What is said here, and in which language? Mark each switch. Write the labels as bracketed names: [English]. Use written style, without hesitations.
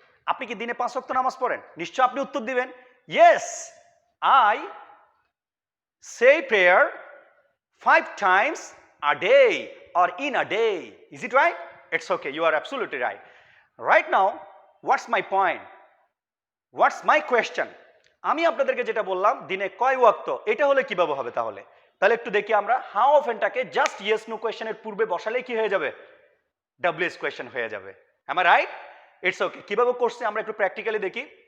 [Bangla] আপনি কি দিনে 5 ওয়াক্ত নামাজ পড়েন? নিশ্চয় আপনি উত্তর দিবেন, [English] Yes, I say prayer 5 times a day or in a day. Is it right? It's okay, you are absolutely right. Right now, what's my point? What's my question? [Bangla] আমি আপনাদেরকে যেটা বললাম দিনে কয় ওয়াক্ত, এটা হলে কিভাবে হবে তাহলে? তাহলে একটু দেখি আমরা, হাউ অফেনটাকে জাস্ট ইয়েস নো কোয়েশনের পূর্বে বসালেই কি হয়ে যাবে? ডব্লিউএস কোয়েশন হয়ে যাবে। [English] am I right? It's okay, [Bangla] কিভাবে করছি আমরা একটু প্র্যাকটিক্যালি দেখি।